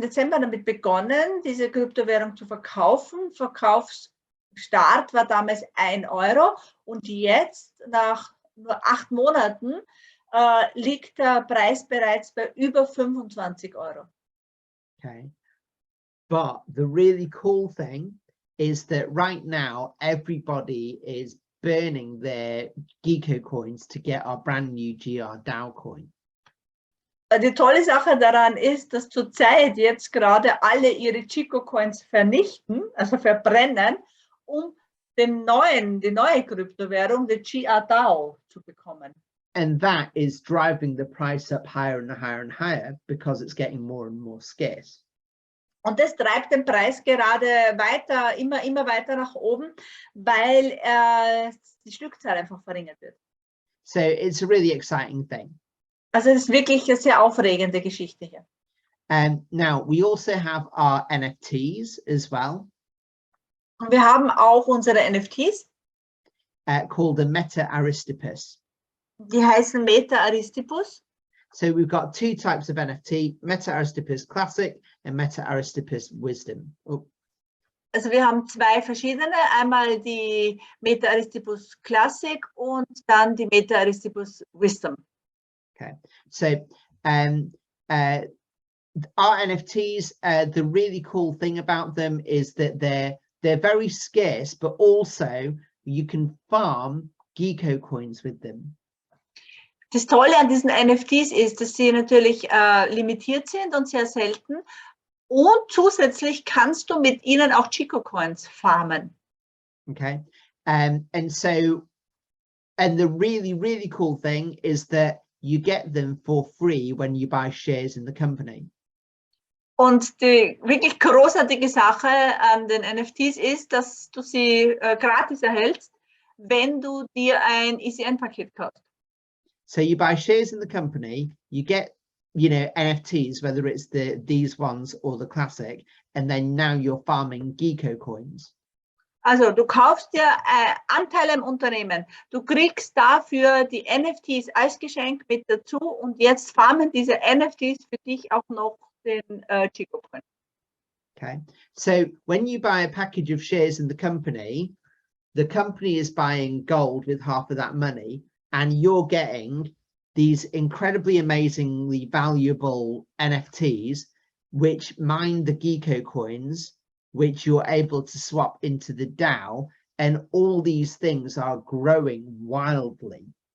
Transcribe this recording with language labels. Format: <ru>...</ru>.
<de>Dezember damit begonnen, diese Kryptowährung zu verkaufen. Verkaufsstart war damals €1 und jetzt nach nur 8 Monaten liegt der Preis bereits bei über €25. Okay.</de> <en>But the really cool thing is that right now, everybody is burning their Geeko coins to get our brand new GR DAO coin.</en> <de>Die tolle Sache daran ist, dass zurzeit jetzt gerade alle ihre Chico Coins vernichten, also verbrennen, um die neue Kryptowährung, die GR DAO, zu bekommen.</de> <en>And that is driving the price up higher and higher and higher because it's getting more and more scarce.</en> <de>Und das treibt den Preis gerade weiter, immer weiter nach oben, weil die Stückzahl einfach verringert wird.</de> <en>So it's a really exciting thing.</en> <de>Also es ist wirklich eine sehr aufregende Geschichte hier.</de> <en>Now we also have our NFTs as well.</en> <de>Und wir haben auch unsere NFTs.</de> <en>Called a Meta Aristippus.</en> <de>Die heißen Meta Aristippus.</de> <en>So we've got 2 types of NFT, Meta Aristippus Classic and Meta Aristippus Wisdom. Oh.</en> <de>Also wir haben 2 verschiedene, einmal die Meta Aristippus Classic und dann die Meta Aristippus Wisdom.</de> <en>Okay, so our NFTs, the really cool thing about them is that they're very scarce, but also you can farm Geeko coins with them.</en> <de>Das Tolle an diesen NFTs ist, dass sie natürlich limitiert sind und sehr selten. Und zusätzlich kannst du mit ihnen auch Chico Coins farmen.</de> <en>Okay, and the really, really cool thing is that you get them for free when you buy shares in the company.</en> <de>Und die wirklich großartige Sache an den NFTs ist, dass du sie gratis erhältst, wenn du dir ein ECN-Paket kaufst.</de> <en>So you buy shares in the company, you get, you know, NFTs, whether it's these ones or the classic, and then now you're farming Geeko coins.</en> <de>Also du kaufst dir Anteile im Unternehmen, du kriegst dafür die NFTs als Geschenk mit dazu und jetzt farmen diese NFTs für dich auch noch den Chico Coin.</de> <en>Okay, so when you buy a package of shares in the company is buying gold with half of that money, and you're getting these incredibly amazingly valuable NFTs which mine the Geeko coins, which you're able to swap into the DAO, and all these things are growing wildly.</en>